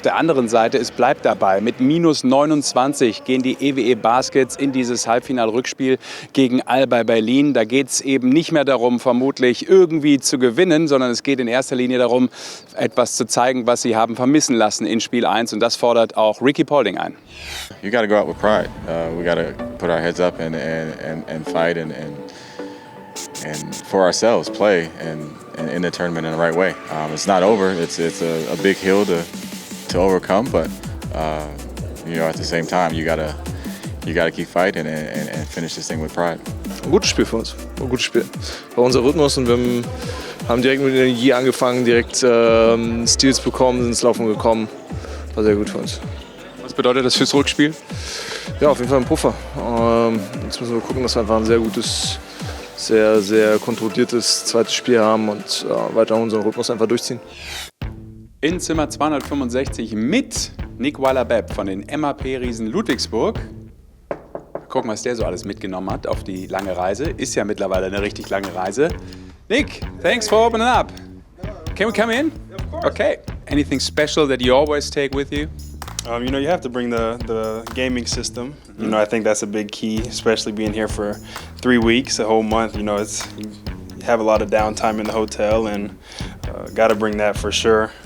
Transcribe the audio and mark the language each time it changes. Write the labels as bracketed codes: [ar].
[de] Auf der anderen Seite, es bleibt dabei. Mit minus 29 gehen die EWE Baskets in dieses Halbfinal-Rückspiel gegen Alba Berlin. Da geht es eben nicht mehr darum, vermutlich irgendwie zu gewinnen, sondern es geht in erster Linie darum, etwas zu zeigen, was sie haben vermissen lassen in Spiel 1. Und das fordert auch Ricky Paulding ein. [en] You got to go out with pride. We got to put our heads up and fight and for ourselves, play and in the tournament in the right way. It's not over. It's a big hill to overcome, but at the same time, you gotta keep fighting and finish this thing with pride. [de] Ein gutes Spiel für uns, ein gutes Spiel. War unser Rhythmus und wir haben direkt mit Energie angefangen, direkt Steals bekommen, sind ins Laufen gekommen. War sehr gut für uns. Was bedeutet das fürs Rückspiel? Ja, auf jeden Fall ein Puffer. Jetzt müssen wir gucken, dass wir einfach ein sehr gutes, sehr, sehr kontrolliertes zweites Spiel haben und weiter unseren Rhythmus einfach durchziehen. In Zimmer 265 mit Weiler-Babb von den MAP-Riesen Ludwigsburg. Gucken, was der so alles mitgenommen hat auf die lange Reise. Ist ja mittlerweile eine richtig lange Reise. [en] Nick, thanks for opening up. Can we come in? Okay. Anything special that you always take with you? You have to bring the gaming system. I think that's a big key, especially being here for 3 weeks, a whole month. You have a lot of downtime in the hotel, and got to bring that for sure.